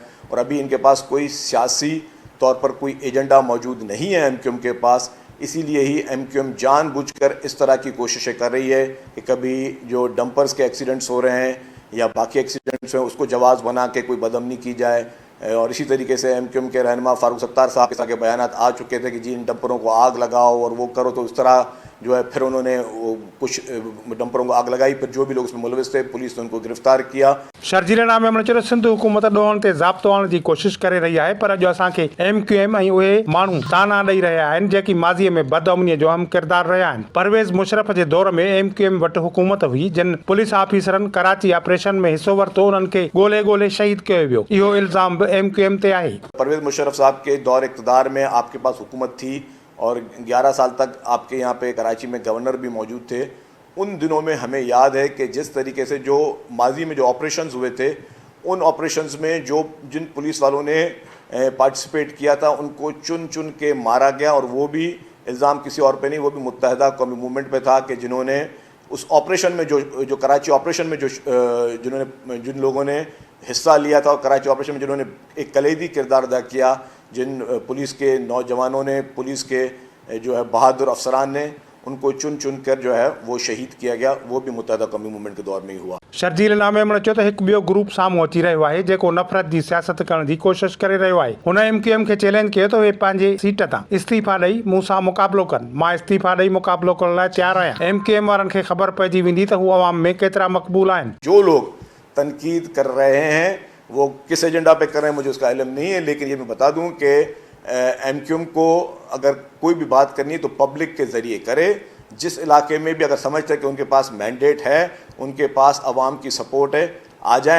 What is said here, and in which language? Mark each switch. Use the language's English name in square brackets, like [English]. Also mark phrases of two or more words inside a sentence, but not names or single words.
[Urdu] اور ابھی ان کے پاس کوئی سیاسی طور پر کوئی ایجنڈا موجود نہیں ہے MKM کے پاس، اسی لیے ہی MKM جان بوجھ کر اس طرح کی کوششیں کر رہی ہے کہ کبھی جو ڈمپرز کے ایکسیڈنٹس ہو رہے ہیں یا باقی ایکسیڈنٹس ہیں اس کو جواز بنا کے کوئی بدامنی کی جائے. اور اسی طریقے سے MKM کے رہنما فاروق ستار صاحب کے بیانات آ چکے تھے کہ جی ان ڈمپروں کو آگ لگاؤ اور وہ کرو، تو اس طرح جو ہے پھر انہوں نے کچھ ڈمپروں کو آگ لگائی، پھر جو بھی لوگ اس میں ملوث تھے پولیس نے ان کو گرفتار کیا. [Sindhi] शर्जील इनाम मेमण चयो सिंध हुकूमत ॾोहण ते ज़ाब्तो आणण जी कोशिश करे रही आहे, पर अॼु असांखे MKM ऐं उहे माण्हू ताना ॾेई रहिया आहिनि जेकी माज़ीअ में बदअमनीअ जो अहम किरदारु रहिया आहिनि। परवेज़ मुशर्रफ जे दौर में MKM वटि हुकूमत हुई, जिन पुलिस ऑफिसरनि कराची ऑपरेशन में हिसो वरितो उन्हनि खे ॻोल्हे शहीद कयो वियो। इहो इल्ज़ाम बि MKM ते आहे। [Urdu] پرویز مشرف صاحب کے دورِ اقتدار میں آپ کے پاس حکومت تھی اور 11 سال تک آپ کے یہاں پہ کراچی میں گورنر بھی موجود تھے. ان دنوں میں ہمیں یاد ہے کہ جس طریقے سے جو ماضی میں جو آپریشنز ہوئے تھے، ان آپریشنز میں جن پولیس والوں نے پارٹیسپیٹ کیا تھا ان کو چن چن کے مارا گیا. اور وہ بھی الزام کسی اور پہ نہیں، وہ بھی متحدہ قومی موومنٹ پہ تھا کہ جنہوں نے اس آپریشن میں جو کراچی آپریشن میں جن لوگوں نے حصہ لیا تھا اور کراچی آپریشن میں جنہوں نے ایک کلیدی کردار ادا کیا، جن پولیس کے نوجوانوں نے، پولیس کے جو ہے بہادر افسران نے، ان کو چن چن کر جو ہے وہ شہید کیا گیا. وہ بھی متحدہ قومی موومنٹ کے دور میں ہی ہوا. [Sindhi] शर्जील इनाम मेमण चयो त हिकु ॿियो ग्रुप साम्हूं अची रहियो आहे जेको नफ़रत जी सियासत करण जी कोशिश करे रहियो आहे। हुन MKM खे चैलेंज कयो त उहे पंहिंजे सीट तां इस्तीफ़ा ॾेई मूं सां मुक़ाबिलो कनि। मां इस्तीफ़ा ॾेई मुक़ाबिलो करण लाइ तयारु आहियां। MKM वारनि खे ख़बर पइजी वेंदी त हू अवाम में केतिरा मक़बूल आहिनि। [Urdu] جو لوگ تنقید کر رہے ہیں وہ کس ایجنڈا پہ کر رہے ہیں مجھے اس کا علم نہیں ہے، لیکن یہ میں بتا دوں کہ MKM کو اگر کوئی بھی بات کرنی ہے تو پبلک کے ذریعے کرے. جس علاقے میں بھی اگر سمجھتے ہیں کہ ان کے پاس مینڈیٹ ہے، ان کے پاس عوام کی سپورٹ ہے، آ جائیں.